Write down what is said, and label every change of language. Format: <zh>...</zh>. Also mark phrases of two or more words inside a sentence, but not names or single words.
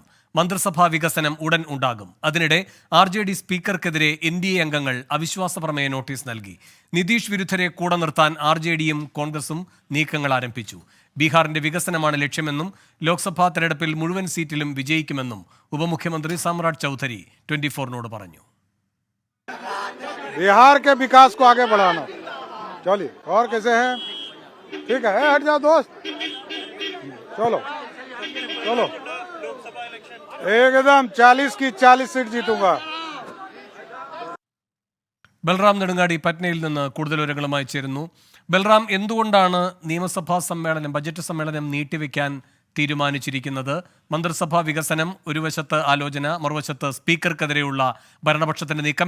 <ml>മന്ത്രിസഭാ വികസനം ഉടൻ ഉണ്ടാകും. അതിനിടെ RJD സ്പീക്കർക്കെതിരെ NDA അംഗങ്ങൾ അവിശ്വാസ പ്രമേയ നോട്ടീസ് നൽകി. നിതീഷ് വിരുദ്ധരെ കൂടെ നിർത്താൻ RJDയും കോൺഗ്രസും നീക്കങ്ങൾ ആരംഭിച്ചു. ബീഹാറിന്റെ വികസനമാണ് ലക്ഷ്യമെന്നും ലോക്സഭാ തെരഞ്ഞെടുപ്പിൽ മുഴുവൻ സീറ്റിലും വിജയിക്കുമെന്നും ഉപമുഖ്യമന്ത്രി സാമ്രാട്ട് ചൗധരി 24-നോട് പറഞ്ഞു.</ml> <hi>बिहार के विकास को आगे बढ़ाना। चलिए, और कैसे है? ठीक है, हट जाओ दोस्त, चलो चलो, एकदम 40 की 40 सीट जीतूंगा.</hi> <ml>ബൽറാം നെടുങ്ങാടി പറ്റ്നയിൽ നിന്ന് കൂടുതൽ വിവരങ്ങളുമായി ചേരുന്നു. ബൽറാം, എന്തുകൊണ്ടാണ് നിയമസഭാ സമ്മേളനം, ബജറ്റ് സമ്മേളനം നീട്ടിവെക്കാൻ തീരുമാനിച്ചിരിക്കുന്നത്? മന്ത്രിസഭാ വികസനം ഒരു വശത്ത് ആലോചന, മറുവശത്ത് സ്പീക്കർക്കെതിരെയുള്ള ഭരണപക്ഷത്തിന്റെ നീക്കം.</ml>